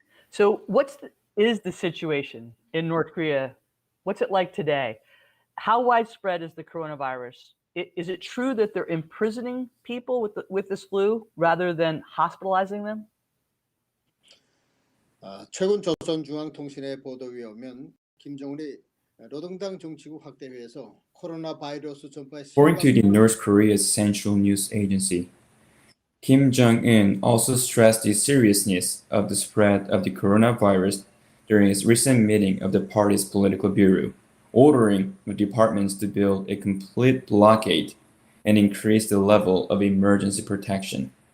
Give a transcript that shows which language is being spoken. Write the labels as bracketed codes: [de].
[en] So is the situation in North Korea? What's it like today? How widespread is the coronavirus? Is it true that they're imprisoning people with this flu rather than hospitalizing them? [ko] 최근 조선중앙통신의 보도에 의하면 김정은이 노동당 정치국 확대회에서 코로나 바이러스 전파의 [en] According to the North Korea's central news agency, Kim Jong Eun also stressed the seriousness of the spread of the coronavirus during his recent meeting of the party's political bureau, ordering the departments to build a complete blockade and increase the level of emergency protection.